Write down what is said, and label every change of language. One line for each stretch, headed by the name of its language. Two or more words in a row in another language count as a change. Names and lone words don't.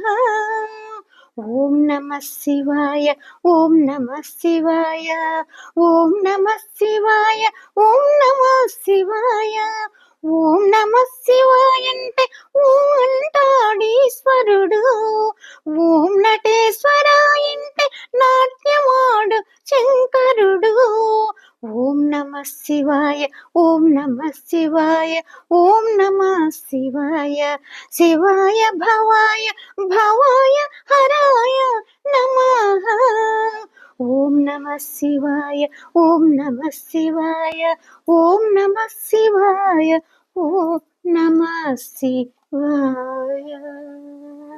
Sanskrit: ఓం నమ శివాయ, ఓం నమ శివాయ, ఓం నమ శివాయ, ఓం నమ శివాయ. ఓం నమ శివాయ
Telugu: అంటే ఓం అంటాడీశ్వరుడు.
Sanskrit: ఓం నటేశ్వరాయ
Telugu: అంటే నాట్యమాడు శంకరుడు.
Sanskrit: ఓం నమ శివాయ, ఓం నమ नमः शिवाय ॐ नमः शिवाय शिवाय भवाय भवाय हराय नमः ॐ नमः शिवाय ॐ नमः शिवाय ॐ नमः शिवाय ॐ नमः शिवाय।